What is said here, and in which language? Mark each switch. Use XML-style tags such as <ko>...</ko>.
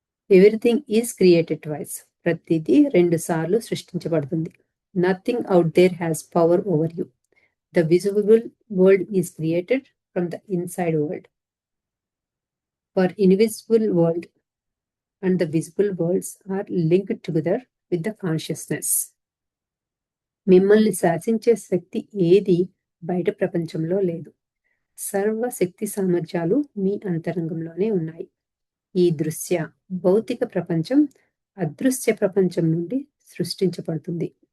<en>Everything is created twice.</en> <te>ప్రతిదీ 2 సార్లు సృష్టించబడుతుంది.</te> <en>Nothing out there has power over you. The visible world is created from the inside world. For invisible world and the visible worlds are linked together with the consciousness.</en> <te>మిమ్మల్ని శాసించే శక్తి ఏది బయట ప్రపంచంలో లేదు. సర్వ శక్తి సామర్థ్యాలు మీ అంతరంగంలోనే ఉన్నాయి. ఈ దృశ్య భౌతిక ప్రపంచం అదృశ్య ప్రపంచం నుండి సృష్టించబడుతుంది.</te>